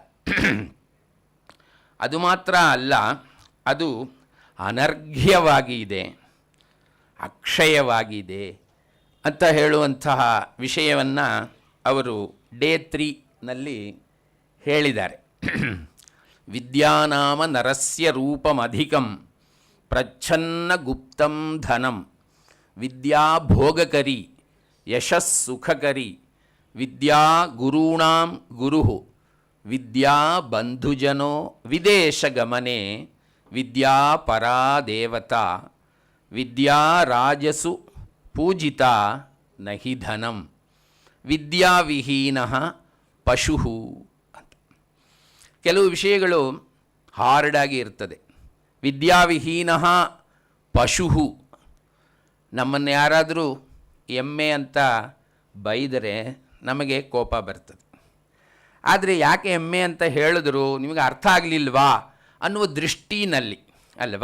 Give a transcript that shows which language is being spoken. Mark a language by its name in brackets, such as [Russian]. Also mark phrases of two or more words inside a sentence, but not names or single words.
[Kannada] ಅದು ಮಾತ್ರ ಅಲ್ಲ, ಅದು ಅನರ್ಘ್ಯವಾಗಿ ಇದೆ, ಅಕ್ಷಯವಾಗಿದೆ ಅಂತ ಹೇಳುವಂತಹ ವಿಷಯವನ್ನು ಅವರು ಡೇ 3ನಲ್ಲಿ ಹೇಳಿದ್ದಾರೆ. [Sanskrit] ವಿದ್ಯಾನಾಮ ನರಸ್ಯ ರೂಪಮಧಿಕಂ ಪ್ರಚ್ಛನ್ನ ಗುಪ್ತಂ ಧನಂ ವಿದ್ಯಾ ಭೋಗಕರಿ ಯಶಸ್ಸುಖಕರಿ ವಿದ್ಯಾ ಗುರುಣಾಂ ಗುರುಃ ವಿದ್ಯಾ ಬಂಧುಜನೋ ವಿದೇಶಗಮನೆ ವಿದ್ಯಾ ಪರಾ ದೇವತಾ ವಿದ್ಯಾ ರಾಜಸು ಪೂಜಿತಾ ನಹಿ ಧನಂ ವಿದ್ಯಾವಿಹೀನಃ ಪಶು ಅಂತ. [Kannada] ಕೆಲವು ವಿಷಯಗಳು ಹಾರ್ಡಾಗಿ ಇರ್ತದೆ. [Sanskrit] ವಿದ್ಯಾವಿಹೀನಃ ಪಶು. [Kannada] ನಮ್ಮನ್ನು ಯಾರಾದರೂ ಎಮ್ಮೆ ಅಂತ ಬೈದರೆ ನಮಗೆ ಕೋಪ ಬರ್ತದೆ. ಆದರೆ ಯಾಕೆ ಎಮ್ಮೆ ಅಂತ ಹೇಳಿದ್ರು ನಿಮಗೆ ಅರ್ಥ ಆಗಲಿಲ್ವಾ ಅನ್ನುವ ದೃಷ್ಟಿನಲ್ಲಿ ಅಲ್ವಾ?